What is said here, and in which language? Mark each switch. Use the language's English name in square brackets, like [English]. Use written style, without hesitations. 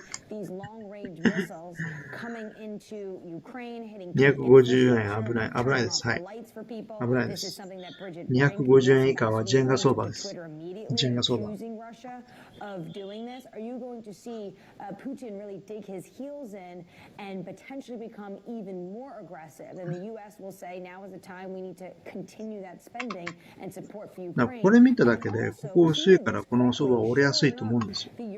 [Japanese] 250円危ない危ないです。はい、危ないです。250円以下はジェンガ相場です。ジェンガ相場。 [English] Of doing this, are you going to see Putin really dig his heels in and potentially become even more aggressive? And the U.S. will say now is the time we need to continue that spending and support for Ukraine. [Japanese] これ見ただけでここ薄いからこの相場は折れやすいと思うんですよ。